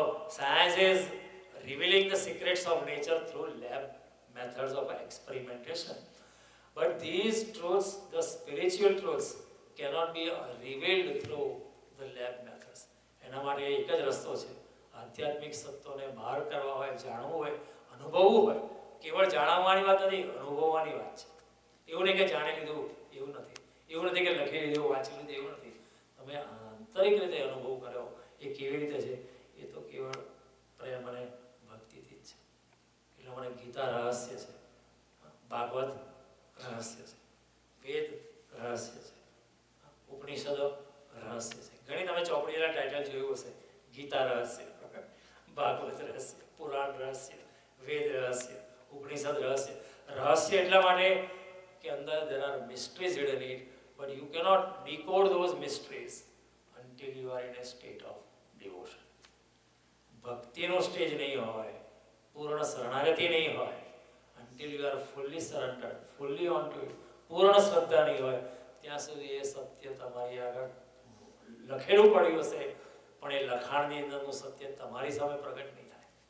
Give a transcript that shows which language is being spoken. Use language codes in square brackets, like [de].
[en] Science is revealing the secrets of nature through lab methods of experimentation. But these truths, the spiritual truths, cannot be revealed through the lab methods. [gu] એના માટે એક જ રસ્તો છે. આધ્યાત્મિક સત્યોને બહાર કરવા હોય, જાણવું હોય, અનુભવવું હોય. કેવળ જાણવાની વાત નથી, અનુભવવાની વાત છે. એવું નહીં કે જાણી લીધું, એવું નથી. એવું નથી કે લખી લીધું, વાંચી લીધું, એવું નથી. તમે આંતરિક રીતે અનુભવ કર્યો. એ કેવી રીતે છે? એ તો કેવળ પ્રેમ અને ભક્તિથી જ છે. એટલે મને ગીતા રહસ્ય છે, ભાગવત રહસ્ય છે, વેદ રહસ્ય છે, ઉપનિષદો રહસ્ય છે. ઘણી તમે ચોપડીના ટાઇટલ જોયું હશે. ગીતા રહસ્ય, ભાગવત રહસ્ય, પુરાણ રહસ્ય, વેદ રહસ્ય, ઉપનિષદ રહસ્ય. રહસ્ય એટલા માટે કે અંદર [en] there are mysteries hidden in it, but you cannot decode those mysteries until you are in a state of devotion. [gu] ભક્તિનો સ્ટેજ નહીં હોય, પૂર્ણ શરણાગતિ નહીં હોય, [en] until you are fully surrendered, fully onto it, [gu] પૂર્ણ શ્રદ્ધા નહીં હોય, ત્યાં સુધી એ સત્ય તમારી આગળ લખેલું પડ્યું હશે, પણ એ લખાણની અંદરનું સત્ય તમારી સામે પ્રગટ નહીં થાય.